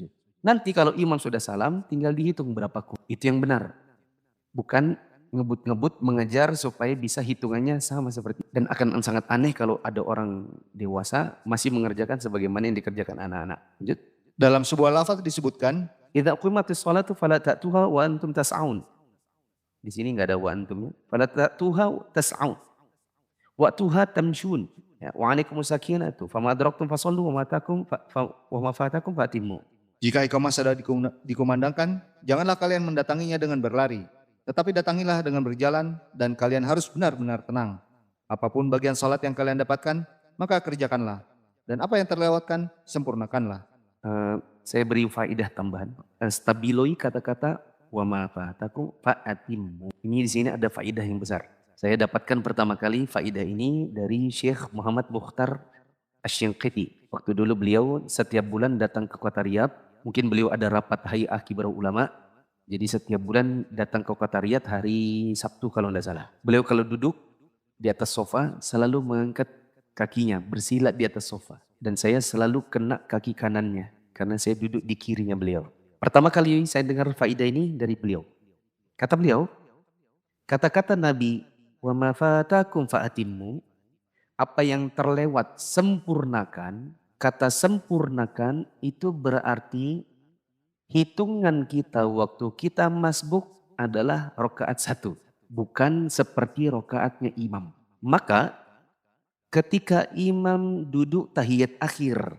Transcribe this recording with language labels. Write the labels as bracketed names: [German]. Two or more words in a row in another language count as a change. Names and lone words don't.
[Indonesian] Nanti kalau imam sudah salam, tinggal dihitung berapa ku. Itu yang benar. Bukan ngebut-ngebut mengejar supaya bisa hitungannya sama seperti. Dan akan sangat aneh kalau ada orang dewasa masih mengerjakan sebagaimana yang dikerjakan anak-anak. Lanjut. Dalam sebuah lafaz disebutkan, [Arabic] إذا أقيمت الصلاة فلا تأتوها وأنتم تسعون. [Indonesian] Di sini enggak ada wa antumnya. [Arabic] فلا تأتوها تسعون وأتوها تمشون. Ya, وعليكم السكينة. فما أدركتم فصلوا وما فاتكم فأتموا. [Indonesian] jika iqamah sudah dikumandangkan, janganlah kalian mendatanginya dengan berlari. Tetapi datangilah dengan berjalan dan kalian harus benar-benar tenang. Apapun bagian salat yang kalian dapatkan, maka kerjakanlah. Dan apa yang terlewatkan, sempurnakanlah. Saya beri faidah tambahan. Stabiloi kata-kata [Arabic] وما فاتكم فأتموا. [Indonesian] Ini di sini ada faidah yang besar. Saya dapatkan pertama kali faidah ini dari Syekh Muhammad Mukhtar Asy-Shinqiti. Waktu dulu beliau setiap bulan datang ke kota Riyadh Mungkin beliau ada rapat Hay'ah Kibarul Ulama. Jadi setiap bulan datang ke Kota Riyadh hari Sabtu kalau tidak salah. Beliau kalau duduk di atas sofa selalu mengangkat kakinya, bersilat di atas sofa. Dan saya selalu kena kaki kanannya karena saya duduk di kirinya beliau. Pertama kali saya dengar faidah ini dari beliau. Kata beliau, kata-kata Nabi, [Arabic] وما فاتكم فأتموا, [Indonesian] apa yang terlewat sempurnakan. Kata sempurnakan itu berarti hitungan kita waktu kita masbuk adalah rokaat 1. Bukan seperti rokaatnya imam. Maka ketika imam duduk tahiyat akhir.